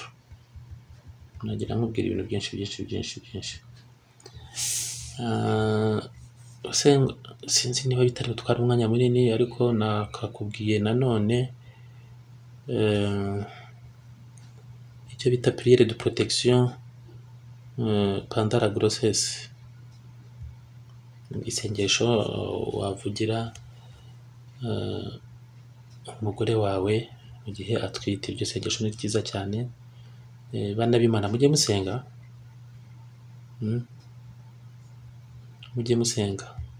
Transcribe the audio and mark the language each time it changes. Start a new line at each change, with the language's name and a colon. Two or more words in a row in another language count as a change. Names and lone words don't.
Kinyarwanda: Nagira nkubwira ibintu byinshi. Sinzi niba bitari gutwara umwanya munini ariko nakakubwiye nanone icyo bita
French: prière de protection pendant la grossesse.
Kinyarwanda: Isengesho wavugira umugore wawe mu gihe atwite. Iryo sengesho ni ryiza cyane. Bana b'Imana mujye musenga. Mujye musenga.